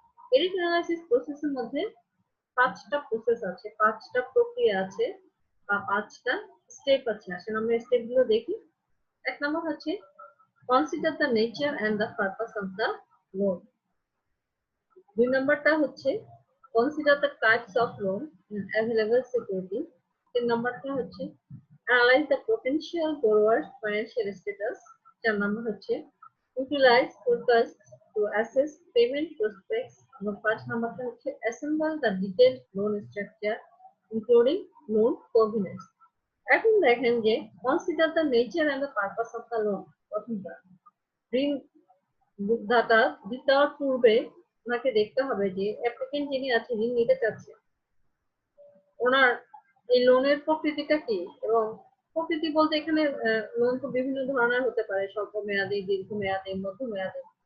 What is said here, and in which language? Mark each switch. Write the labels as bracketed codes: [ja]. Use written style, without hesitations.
[bn] Credit analysis প্রসেসের মধ্যে 5টা প্রসেস আছে, 5টা প্রক্রিয়া আছে বা 5টা স্টেপ আছে। আসলে আমরা স্টেপগুলো দেখি। 1 নম্বর হচ্ছে [en] Consider the nature and the purpose of the loan. [bn] 2 নম্বরটা হচ্ছে [en] Consider the types of loan and available security. [bn] 3 নম্বরটা হচ্ছে [en] analyze the potential borrower's financial status. [bn] 4 নম্বর হচ্ছে [en] utilize forecasts to assess payment prospects. [bn] এবং 5 নম্বরটা হচ্ছে [en] assemble the detailed loan structure including loan covenants. [bn] এখন দেখেন যে [en] consider the nature and the purpose of the loan. [bn] প্রথমটা ঋণ দাতা দেওয়ার পূর্বে ওনাকে দেখতে হবে যে অ্যাপ্লিকেন্ট যিনি আছে ঋণ নিতে চাচ্ছে ওনার এই লোনের প্রকৃতিটা কি, এবং প্রকৃতি বলতে এখানে লোন তো বিভিন্ন ধরনের হতে পারে, স্বল্প মেয়াদী, দীর্ঘমেয়াদী, মধ্যমেয়াদী।